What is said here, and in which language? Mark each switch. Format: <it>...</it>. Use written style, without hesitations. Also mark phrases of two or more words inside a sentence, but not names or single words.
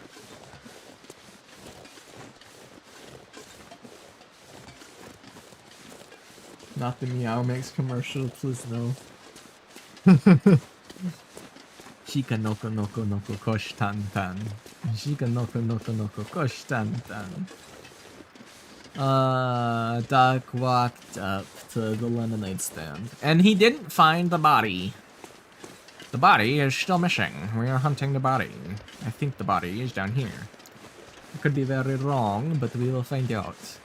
<en>Not the Meow Mix commercial, please no. Shika noko noko noko kosh tan tan. Shika noko noko noko kosh tan tan. Doc walked up to the lemonade stand, and he didn't find the body. The body is still missing. We are hunting the body. I think the body is down here. I could be very wrong, but we will find out.</en>